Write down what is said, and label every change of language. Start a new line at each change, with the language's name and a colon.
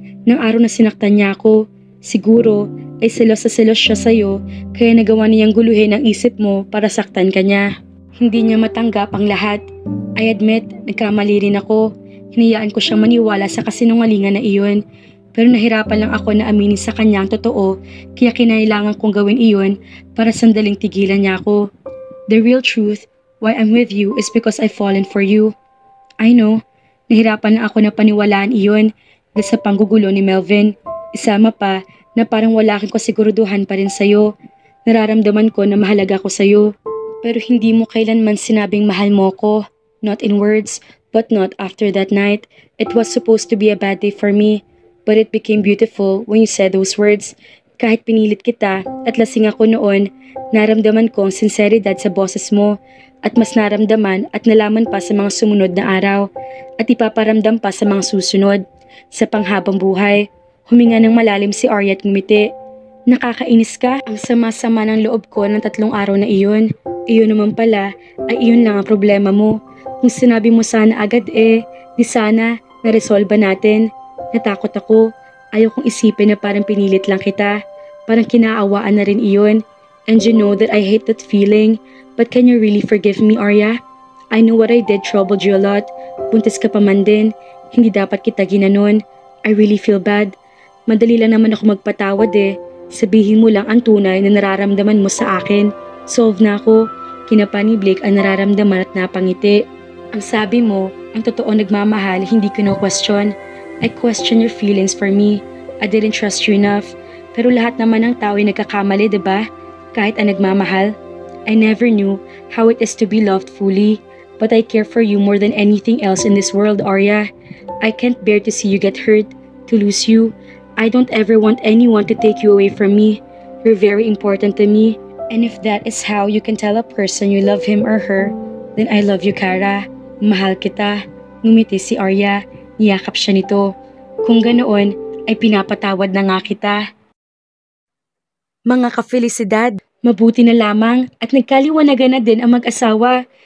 Filipino: Ng araw na sinaktan niya ako. Siguro ay selos siya sa'yo kaya nagawa niyang guluhin ang isip mo para saktan ka niya. Hindi niya matanggap ang lahat.
English: I admit,
Filipino: nagkamali rin ako. Hinayaan ko siyang maniwala sa kasinungalingan na iyon. Pero nahirapan lang ako na aminin sa kanya ang totoo, kaya kinailangan kong gawin iyon para sandaling tigilan niya ako.
English: The real truth, why I'm with you is because I've fallen for you. I know,
Filipino: nahirapan na ako na paniwalaan iyon dahil sa panggugulo ni Melvin. Isama pa na parang wala akong kasiguruduhan pa rin sa'yo. Nararamdaman ko na mahalaga ko sa'yo. Pero hindi mo kailanman sinabing mahal mo ko.
English: Not in words, but not after that night. It was supposed to be a bad day for me. But it became beautiful when you said those words.
Filipino: Kahit pinilit kita at lasing ako noon, naramdaman ko ang sinseridad sa boses mo at mas naramdaman at nalaman pa sa mga sumunod na araw at ipaparamdam pa sa mga susunod. Sa panghabang buhay, huminga ng malalim si Arya at ngumiti. Nakakainis ka? Ang sama-sama ng loob ko ng 3 araw na iyon. Iyon naman pala ay iyon lang ang problema mo. Kung sinabi mo sana agad di sana na-resolve natin. Natakot ako. Ayaw kong isipin na parang pinilit lang kita. Parang kinaawaan na rin iyon.
English: And you know that I hate that feeling. But can you really forgive me, Arya? I know what I did troubled you a lot.
Filipino: Buntis ka pa man din. Hindi dapat kita ginanon.
English: I really feel bad.
Filipino: Madali lang naman ako magpatawad Sabihin mo lang ang tunay na nararamdaman mo sa akin. Solve na ako. Kinapa ni Blake ang nararamdaman at napangiti. Ang sabi mo, ang totoo nagmamahal, hindi ko question.
English: I question your feelings for me. I didn't trust you enough.
Filipino: Pero lahat naman ng tao ay nagkakamali, diba? Kahit ang nagmamahal.
English: I never knew how it is to be loved fully. But I care for you more than anything else in this world, Arya. I can't bear to see you get hurt, to lose you. I don't ever want anyone to take you away from me. You're very important to me. And if that is how you can tell a person you love him or her, then I love you, Kara.
Filipino: Mahal kita. Ngumiti si Arya. Niyakap siya nito. Kung ganoon, ay pinapatawad na nga kita. Mga kafelisidad, mabuti na lamang at nagkaliwanagan na din ang mag-asawa.